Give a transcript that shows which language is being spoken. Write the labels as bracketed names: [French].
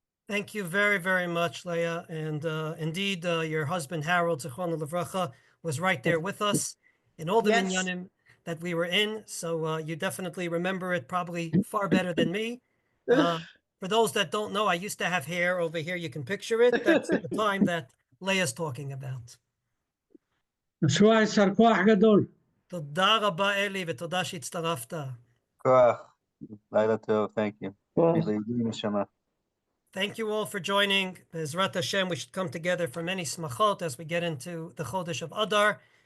[English] Thank you very, very much, Leah. And indeed, your husband, Harold, Zichron Levracha, was right there with us in all the Yes. minyanim that we were in. So you definitely remember it probably far better than me. For those that don't know, I used to have hair over here. You can picture it. That's the time that Leah's talking about. [Hebrew] שוע יישר כוח גדול. תודה רבה, אלי, ותודה שהצטרפת. כוח. לילה טוב. [English] Thank you. [Hebrew] לעילוי נשמה. [English] Thank you all for joining. Bezrat Hashem, we should come together for many smachot as we get into the Chodesh of Adar.